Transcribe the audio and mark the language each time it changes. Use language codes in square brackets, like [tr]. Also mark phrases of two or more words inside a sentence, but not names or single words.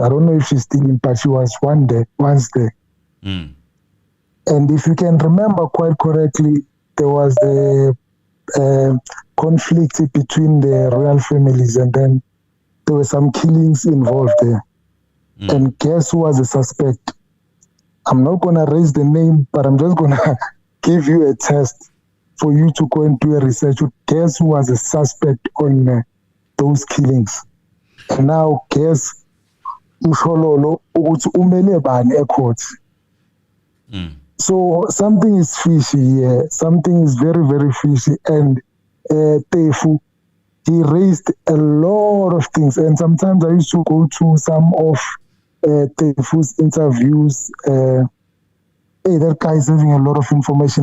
[en] I don't know if she's still in, but she was once there. And if you can remember quite correctly, there was the conflict between the royal families, and then there were some killings involved there. And guess who was the suspect? I'm not going to raise the name, but I'm just going to give you a test for you to go and do a research. Guess who was the suspect on those killings? And now guess Mshololo [zu] ukuthi umele bani ecourt. [en] So something is fishy here. Something is very, very fishy. And Tefu, he raised a lot of things. And sometimes I used to go to some of Tefu's interviews. That guy is having a lot of information.